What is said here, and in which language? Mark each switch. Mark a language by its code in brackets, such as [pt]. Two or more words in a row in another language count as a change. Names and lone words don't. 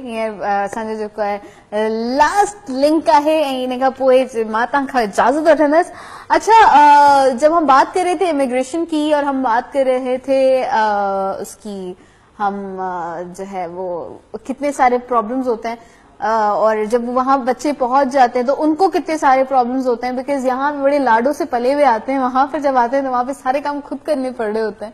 [sd] हींअर असांजो जेको आहे [en] last link [sd] है, इन खां पोइ मां तव्हांखां इजाज़त वठंदसि। [ur] اچھا، جب ہم بات کر رہے تھے امیگریشن کی اور ہم بات کر رہے تھے اس کی، ہم جو ہے وہ کتنے سارے پرابلمز ہوتے ہیں، اور جب وہاں بچے پہنچ جاتے ہیں تو ان کو کتنے سارے پرابلمز ہوتے ہیں، بکاز یہاں پہ بڑے لاڈوں سے پلے ہوئے آتے ہیں، وہاں پر جب آتے ہیں تو وہاں پہ سارے کام خود کرنے پڑ رہے ہوتے ہیں.